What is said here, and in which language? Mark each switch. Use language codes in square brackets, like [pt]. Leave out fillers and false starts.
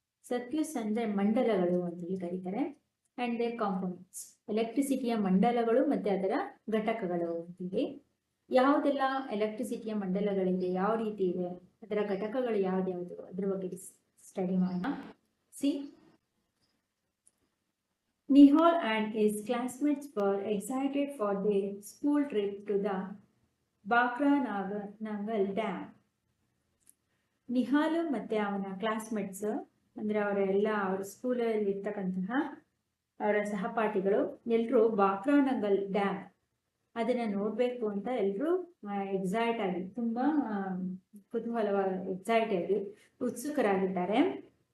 [kn] Circuits ಅಂದರೆ ಮಂಡಲಗಳು ಅಂತೇಳಿ ಕರೀತಾರೆ. [en] and they components [kn] ಎಲೆಕ್ಟ್ರಿಸಿಟಿಯ ಮಂಡಲಗಳು ಮತ್ತು ಅದರ ಘಟಕಗಳು ಅಂತೇಳಿ. ಯಾವುದೆಲ್ಲ ಎಲೆಕ್ಟ್ರಿಸಿಟಿಯ ಮಂಡಲಗಳಿದೆ, ಯಾವ ರೀತಿ ಇದೆ, ಅದರ ಘಟಕಗಳು ಯಾವ್ದ್ಯಾವುದು, ಅದ್ರ ಬಗ್ಗೆ ಸ್ಟಡಿ ಮಾಡೋಣ. [en] ಸಿ, Nihal and his classmates were excited for their school trip to the Bakra Nangal Dam. [kn] Nihal ಮತ್ತೆ ಅವನ ಕ್ಲಾಸ್ಮೇಟ್ಸ್ ಅಂದ್ರೆ ಅವ್ರ ಸ್ಕೂಲಲ್ಲಿ ಇರ್ತಕ್ಕಂತಹ ಅವರ ಸಹಪಾಠಿಗಳು ಎಲ್ಲರೂ ಬಾಕ್ರಾನಂಗಲ್ ಡ್ಯಾಮ್ ಅದನ್ನ ನೋಡ್ಬೇಕು ಅಂತ ಎಲ್ಲರೂ ಎಕ್ಸೈಟ್ ಆಗಿ ತುಂಬಾ ಕುತೂಹಲವಾಗಿ ಎಕ್ಸೈಟ್ ಆಗಿ ಉತ್ಸುಕರಾಗಿದ್ದಾರೆ.